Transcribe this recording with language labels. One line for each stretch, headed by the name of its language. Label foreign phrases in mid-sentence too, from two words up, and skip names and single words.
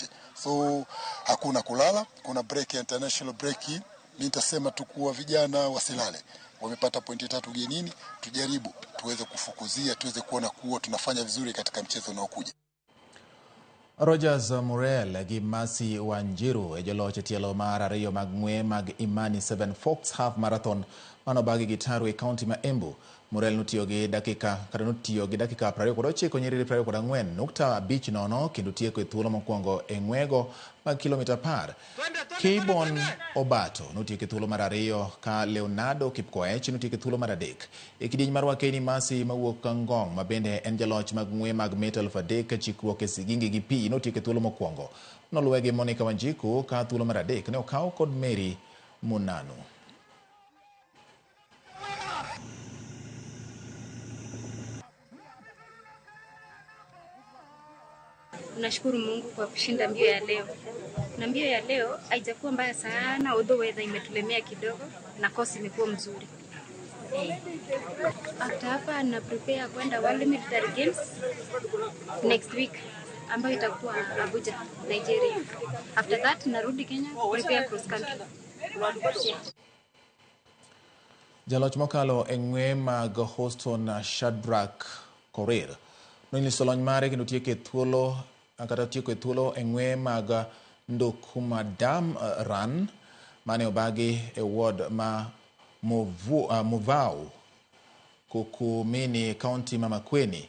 Swahili: So hakuna kulala, kuna break,
English: international break.
Swahili: Mimi nitasema tu kuwa vijana wasilale. Wamepata pointi 3 ugenini, tujaribu tuweze kufukuzia, tuweze kuona kuwa tunafanya vizuri katika mchezo unaokuja.
Luo (Kenya and Tanzania): Rogers Murel gi Masi Wanjiru e joloch tielo mar 2 mag ng'we mag Imani 7 Fox Half Marathon mano bagi gitaru e kaunti ma Embu. Murel notiyo gi dakika 29 nyiriri 24.5 kendo tieko e thuolo mokwongo e ng'wego mag kilomita 10. Kibon Obato notieko e thuolo mar 2 ka Leonardo Kipkoech notieko e thuolo mar 3. E kidieny mar Wakeni Masi mawuok Ngong ma bende en jaloch mag ng'we mag mita 3,000 chikruok e sigingi gi pi notieko e thuolo mokwongo. Noluwe gi Monica Wanjiku ka thuolo mar 3 ne okaw kod Mary Munanu.
Swahili: Nashukuru Mungu kwa kushinda mbio ya leo. Na mbio ya leo haijakuwa mbaya sana,
English: although weather
Swahili: imetulemea kidogo na course imekuwa mzuri. After hapa na prepare kwenda World Military Games
English: next week
Swahili: ambayo itakuwa Abuja, Nigeria.
English: After that
Swahili: narudi Kenya
English: prepare cross country.
Luo (Kenya and Tanzania): Jaloch mokalo e ng'we mag Houston Shadrack Korir nonyiso lony mare kendo tieko e thuolo e ng'we mag Ndokumadam Run mane obagi e ward ma Muvau Kukumini kaunti ma Makueni.